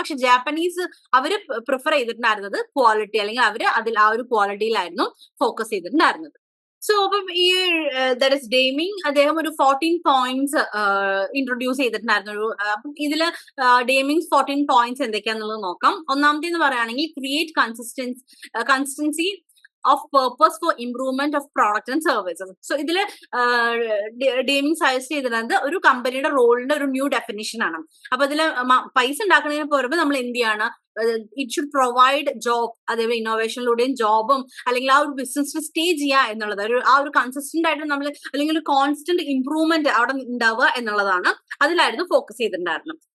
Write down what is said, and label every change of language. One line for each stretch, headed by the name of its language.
Malayalam: പക്ഷെ ജാപ്പനീസ് അവര് പ്രിഫർ ചെയ്തിട്ടുണ്ടായിരുന്നത് ക്വാളിറ്റി, അല്ലെങ്കിൽ അവര് അതിൽ ആ ഒരു ക്വാളിറ്റിയിലായിരുന്നു ഫോക്കസ് ചെയ്തിട്ടുണ്ടായിരുന്നത്. സോ അപ്പം ഈ ദാറ്റ് ഇസ് ഡേമിംഗ് അദ്ദേഹം ഒരു 14 points ഇൻട്രൊഡ്യൂസ് ചെയ്തിട്ടുണ്ടായിരുന്നു. അപ്പം ഇതില് ഡേമിംഗ് 14 points എന്തൊക്കെയാന്നുള്ളത് നോക്കാം. ഒന്നാമത്തെ എന്ന് പറയുകയാണെങ്കിൽ
English: Create consistency of purpose for improvement of products and services.
Malayalam: So ഇതില് ഡേമിംഗ് സജസ്റ്റ് ചെയ്തിരുന്നത് ഒരു കമ്പനിയുടെ റോളിന്റെ ഒരു ന്യൂ ഡെഫിനിഷൻ ആണ്. അപ്പൊ ഇതില് പൈസ ഉണ്ടാക്കുന്നതിന് പുറമെ നമ്മൾ എന്ത് ചെയ്യാണ്,
English: it should provide job,
Malayalam: അതേപോലെ ഇന്നോവേഷനിലൂടെയും ജോബും അല്ലെങ്കിൽ ആ ഒരു ബിസിനസ് സ്റ്റേ ചെയ്യുക എന്നുള്ളത് ആ ഒരു കൺസിസ്റ്റന്റ് ആയിട്ട് നമ്മൾ അല്ലെങ്കിൽ ഒരു കോൺസ്റ്റന്റ് ഇംപ്രൂവ്മെന്റ് അവിടെ ഉണ്ടാവുക എന്നുള്ളതാണ് അതിലായിരുന്നു ഫോക്കസ് ചെയ്തിട്ടുണ്ടായിരുന്നത്.